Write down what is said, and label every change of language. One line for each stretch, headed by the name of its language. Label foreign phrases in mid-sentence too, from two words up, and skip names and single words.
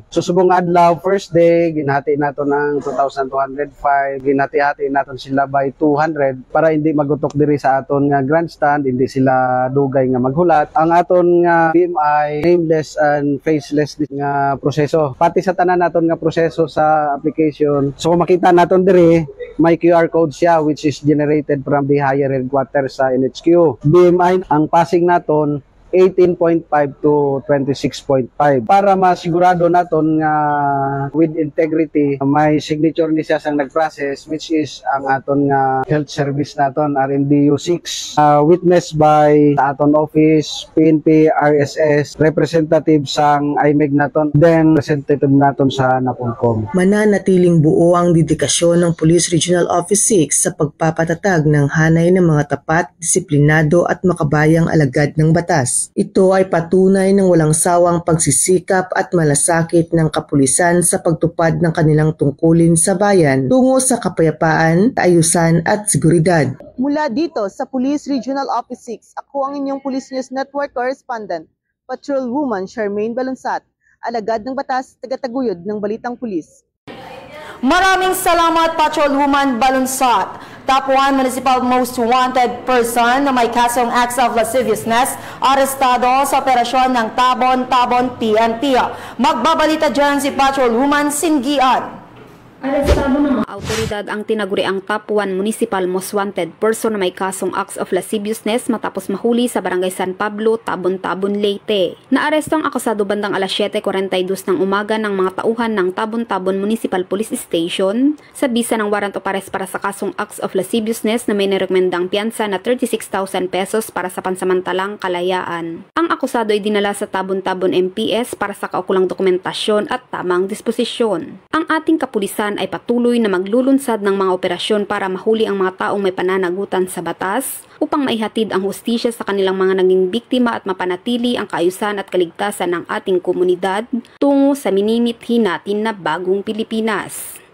Hiligaynon: So subong adlaw,
English: first day,
Hiligaynon: ginhati naton ng 2,205, ginhati-hati naton sila by 200 para hindi magutok diri sa aton nga grandstand, hindi sila dugay nga maghulat. Ang aton nga BMI,
English: nameless and faceless
Hiligaynon: nga proseso. Pati sa tanan naton nga proseso sa application. So kung makita naton diri, may
English: QR code
Hiligaynon: siya
English: which is generated from the higher headquarters
Hiligaynon: sa NHQ. BMI, ang passing naton 18.5 to 26.5 para masigurado naton nga
English: with integrity
Hiligaynon: may signature ni siya sang nag-process
English: which is
Hiligaynon: ang aton nga health service naton RMDU 6
English: witnessed by
Hiligaynon: aton office, PNP, RSS, representative sang IMEG naton, then representative naton sa NAPOLCOM.
Filipino: Mananatiling buo ang dedikasyon ng Police Regional Office 6 sa pagpapatatag ng hanay ng mga tapat, disiplinado at makabayang alagad ng batas. Ito ay patunay ng walang sawang pagsisikap at malasakit ng kapulisan sa pagtupad ng kanilang tungkulin sa bayan tungo sa kapayapaan, kaayusan at seguridad. Mula dito sa Police Regional Office 6, ako ang inyong Police News Network correspondent, Patrolwoman Charmaine Balunsat, alagad ng batas, tagataguyod ng Balitang Pulis. Maraming salamat, Patrolwoman Balunsat. Top 1
English: Municipal Most Wanted Person
Filipino: na may kasong
English: acts of lasciviousness
Filipino: arestado sa operasyon ng Tabon-Tabon PNP. Magbabalita dyan si Patrolwoman Singgian. Arestado ng mga autoridad ang tinaguriang Top 1
English: Municipal Most Wanted Person
Filipino: na may kasong
English: acts of lasciviousness
Filipino: matapos mahuli sa Barangay San Pablo, Tabon-Tabon, Leyte. Naaresto ang akusado bandang alas 7:42 ng umaga ng mga tauhan ng Tabon-Tabon Municipal Police Station sa bisa ng
English: warrant of arrest
Filipino: para sa kasong
English: acts of lasciviousness
Filipino: na may nirekomendang piyansa na 36,000 pesos para sa pansamantalang kalayaan. Ang akusado ay dinala sa Tabon-Tabon MPS para sa kaukulang dokumentasyon at tamang disposisyon. Ang ating kapulisan ay patuloy na maglulunsad ng mga operasyon para mahuli ang mga taong may pananagutan sa batas upang maihatid ang hustisya sa kanilang mga naging biktima at mapanatili ang kaayusan at kaligtasan ng ating komunidad tungo sa minimithin natin na bagong Pilipinas.